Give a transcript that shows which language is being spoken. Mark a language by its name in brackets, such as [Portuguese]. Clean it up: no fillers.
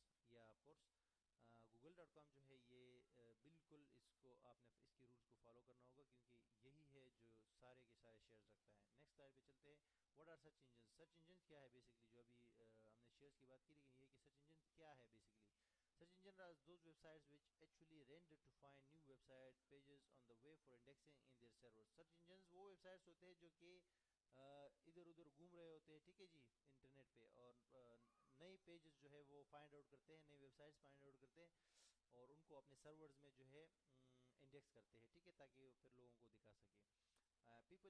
[Urdu] یا of course google.com جو ہے یہ بالکل اس کو آپ نے اس کی رولز کو فالو کرنا ہوگا کیونکہ یہی ہے جو سارے کے سارے شیئرز رکھتا ہے. نیکسٹ سلائڈ پہ چلتے ہیں. [English] What are search engines. [Urdu] Search engines کیا ہے بیسکلی, جو ابھی ہم نے شیئرز کی بات کی, لیکن یہ کہ سرچ انجنز کیا ہے basically. [English] Search engines are those websites which actually render to find new website pages on the way for indexing in their servers. [Urdu] Search engines وہ ویب سائٹس ہوتے ہیں جو کہ ادھر ادھر گھوم رہے ہوتے ہیں, ٹھیک ہے جی, انٹرنیٹ پہ, اور نئی پیجز جو ہے وہ فائنڈ آؤٹ کرتے ہیں, نئی ویب سائٹس فائنڈ آؤٹ کرتے ہیں اور ان کو اپنے سرورز میں جو ہے انڈیکس کرتے ہیں. ٹھیک ہے, تاکہ وہ پھر لوگوں کو دکھا سکے.